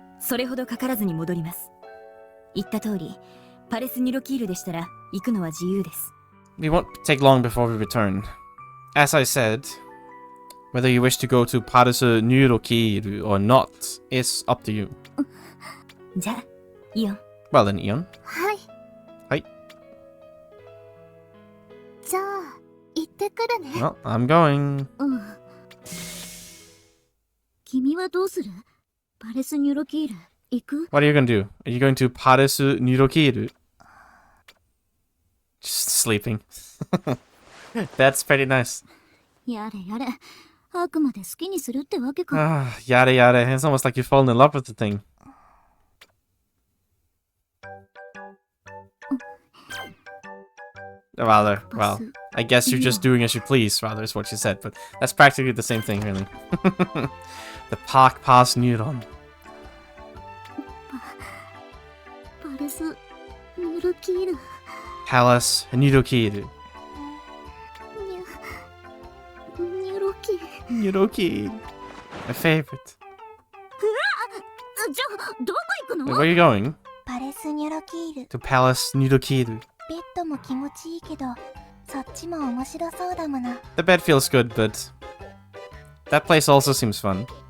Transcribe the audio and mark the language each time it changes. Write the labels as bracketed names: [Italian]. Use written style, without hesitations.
[Japanese] それほどかからずに戻ります。言った通り、パレスニュロキールでしたら行くのは自由です。 [English] We won't take long before we return. As I said, whether you wish to go to Paresu Nyurokiru or not is up to you. [Japanese] じゃあ、イオン。 [English] Well then, Ion. [Japanese] はい。はい。じゃあ行ってくるね。 [English] Well, I'm going. [Japanese] うん。君はどうする？パレスニュロキール行く？ [English] What are you gonna do? Are you going to Paresu Nyurokiru? Just sleeping. That's pretty nice. [Japanese] やれやれ。あくまで好きにするってわけか。 [English] Ah, yada yada. It's almost like you've fallen in love with the thing. Rather, well, I guess you're just doing as you please, rather, is what you said, but that's practically the same thing, really. The Park Pass Neuron. [Japanese] パレスニュロキール。 [English] Palace Nyurokiru. [Japanese] ニュロキール。 [English] Nyuroki. My favorite. [Japanese] じゃあどこ行くの？ [English] Wait, where are you going? [Japanese] パレスニュロキール。 [English] To Palace Nyurokiru. [Japanese] ベッドも気持ちいいけど、そっちも面白そうだもの。 [English] The bed feels good, but that place also seems fun.